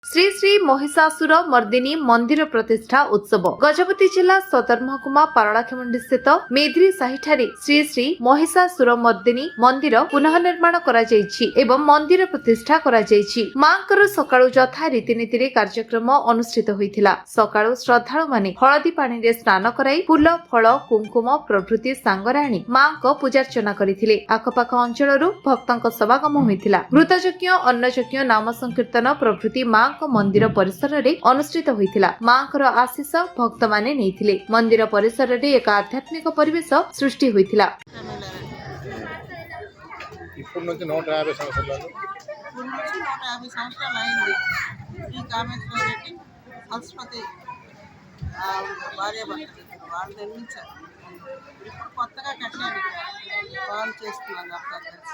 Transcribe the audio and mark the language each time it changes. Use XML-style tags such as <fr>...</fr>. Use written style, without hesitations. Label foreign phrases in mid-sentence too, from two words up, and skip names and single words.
<or>ଶ୍ରୀ ଶ୍ରୀ ମହିଷାସୁର ମର୍ଦ୍ଦିନୀ ମନ୍ଦିର ପ୍ରତିଷ୍ଠା ଉତ୍ସବ ଗଜପତି ଜିଲ୍ଲା ସଦର ମହକୁମା ପାରଳାଖେମୁଣ୍ଡି ସ୍ଥିତ ମେଦ୍ରି ସାହିଠାରେ ଶ୍ରୀ ଶ୍ରୀ ମହିଷାସୁର ମର୍ଦ୍ଦିନୀ ମନ୍ଦିର ପୁନଃ ନିର୍ମାଣ କରା ଯାଇଛି ଏବଂ ମନ୍ଦିର ପ୍ରତିଷ୍ଠା କରା ଯାଇଛି। ମାଙ୍କର ସକାଳୁ ଯଥା ରୀତିନୀତି ରେ କାର୍ଯ୍ୟକ୍ରମ ଅନୁଷ୍ଠିତ ହୋଇଥିଲା। ସକାଳୁ ଶ୍ରଦ୍ଧାଳୁ ମାନେ ହଳଦୀ ପାଣି ରେ ସ୍ନାନ କରାଇ ଫୁଲ ଫଳ କୁଙ୍କୁମ ପ୍ରଭୃତି ସାଙ୍ଗରେ ଆଣି ମାଙ୍କ ପୂଜାର୍ଚ୍ଚନା କରିଥିଲେ। ଆଖପାଖ ଅଞ୍ଚଳରୁ ଭକ୍ତଙ୍କ ସମାଗମ ହୋଇଥିଲା। ଘୃତଯଜ୍ଞ ଅନ୍ନଯଜ୍ଞ ନାମ ସଂକୀର୍ତ୍ତନ ପ୍ରଭୃତି ମା ମନ୍ଦିର ପରିସର ରେ ଅନୁଷ୍ଠିତ ହୋଇଥିଲା। ମାଙ୍କର ଆଶିଷ ଭକ୍ତ ମାନେ ନେଇଥିଲେ। ମନ୍ଦିର ପରିସର ରେ ଏକ ଆଧ୍ୟାତ୍ମିକ ପରିବେଶ ସୃଷ୍ଟି ହୋଇଥିଲା।</or> <te>ఇప్పుడు నుంచి 150 సంవత్సరాలు అయింది ఈ కామేశ్వర రెడ్డి సంస్కృతి భార్య భర్తలు వాళ్ళు నిర్మించారు. ఇప్పుడు కొత్తగా కట్టారు, వాళ్ళు చేస్తున్నారు అంతా కలిసి.</te>